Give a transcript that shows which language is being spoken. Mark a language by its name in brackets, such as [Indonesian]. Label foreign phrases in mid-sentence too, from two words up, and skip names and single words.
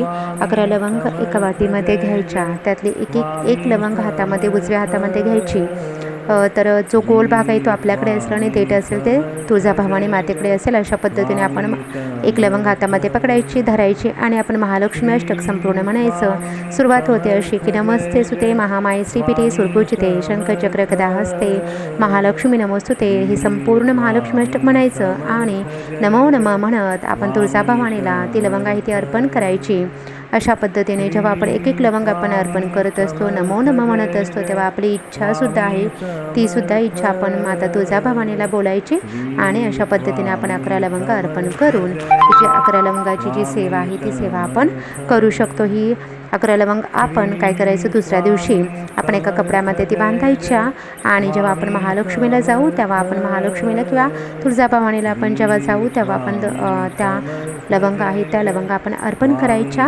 [Marathi] 11 लवंग एका वाटीमध्ये घ्यायच्या. त्यातली एक लवंग हातामध्ये उजव्या हातामध्ये घ्यायची. तर जो गोल भाग आहे तो आपल्याकडे असेल आणि देठ असेल ते तुळजाभवानी मातेकडे असेल. अशा पद्धतीने आपण एक लवंग हातामध्ये पकडायची, धरायची आणि आपण महालक्ष्मी अष्टक संपूर्ण म्हणायचं. सुरुवात होते अशी की [Sanskrit] नमस्ते सुते महामाये श्रीपीठे सुरपूजिते शंखचक्र गदा हस्ते महालक्ष्मी नमोस्तुते. [Marathi] हे संपूर्ण महालक्ष्मी अष्टक म्हणायचं आणि [Sanskrit] नमो नमः [Marathi] म्हणत आपण तुळजाभवानीला ती लवंग आहे ती अर्पण करायची. अशा पद्धतीने जेव्हा आपण एक लवंग आपण अर्पण करत असतो, [Sanskrit] नमो नमः [Marathi] म्हणत असतो, तेव्हा आपली इच्छासुद्धा आहे तीसुद्धा इच्छा आपण माता तुळजाभवानीला बोलायची आणि अशा पद्धतीने आपण 11 लवंग अर्पण करून जी 11 लवंगाची जी सेवा आहे ती सेवा आपण करू शकतो. ही 11 लवंग आपण काय करायचं, दुसऱ्या दिवशी आपण एका कपड्यामध्ये ती बांधायच्या आणि जेव्हा आपण महालक्ष्मीला जाऊ तेव्हा आपण महालक्ष्मीला किंवा तुळजाभवानीला आपण जेव्हा जाऊ तेव्हा आपण त्या लवंग आहे त्या लवंग आपण अर्पण करायच्या.